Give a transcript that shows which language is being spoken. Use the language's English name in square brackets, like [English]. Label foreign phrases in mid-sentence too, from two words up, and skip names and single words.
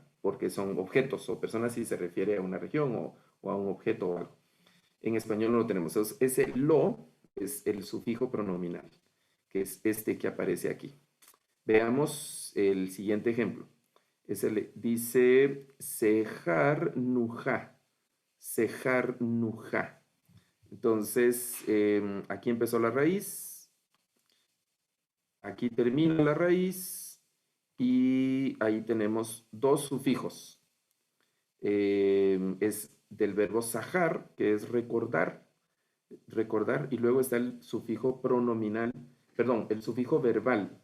[Spanish] Porque son objetos o personas si se refiere a una región o a un objeto o algo. En español no lo tenemos. Entonces, ese lo es el sufijo pronominal, que es este que aparece aquí. Veamos el siguiente ejemplo. Dice sejar nuja. Sejar nuja. Entonces, aquí empezó la raíz, aquí termina la raíz y ahí tenemos dos sufijos. Es del verbo sajar, que es recordar, y luego está el sufijo pronominal, perdón, el sufijo verbal.